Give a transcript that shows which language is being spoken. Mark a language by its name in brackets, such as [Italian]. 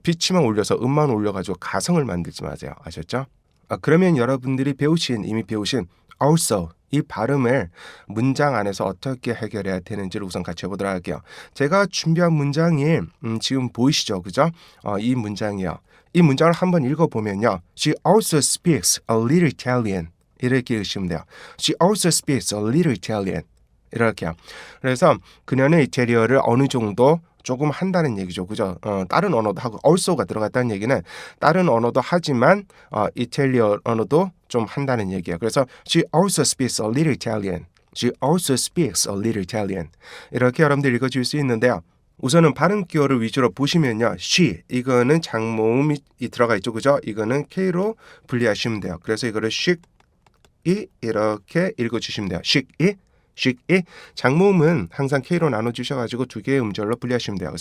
[Korean] 피치만 올려서 음만 올려가지고 가성을 만들지 마세요. 아셨죠? 그러면 여러분들이 이미 배우신 also 이 발음을 문장 안에서 어떻게 해결해야 되는지를 우선 같이 해보도록 할게요. 제가 준비한 문장이 지금 보이시죠? 그죠? 이 문장이요. 이 문장을 한번 읽어보면요. [English] She also speaks a little Italian. [Korean] 이렇게 읽으시면 돼요. [English] She also speaks a little Italian. [Korean] 이렇게요. 그래서 그녀는 이태리어를 어느 정도 조금 한다는 얘기죠. 그죠? 다른 언어도 하고 also가 들어갔다는 얘기는 다른 언어도 하지만 이탈리아 언어도 좀 한다는 얘기예요. 그래서 [English] she also speaks a little Italian. She also speaks a little Italian. [Korean] 이렇게 여러분들 읽어줄 수 있는데요. 우선은 발음 기호를 위주로 보시면요. she 이거는 장모음이 들어가 있죠. 그죠? 이거는 K로 분리하시면 돼요. 그래서 이거를 she 이렇게 읽어주시면 돼요. she 장모음은 항상 K로 나눠주셔가지고 두 개의 음절로 분리하시면 돼요.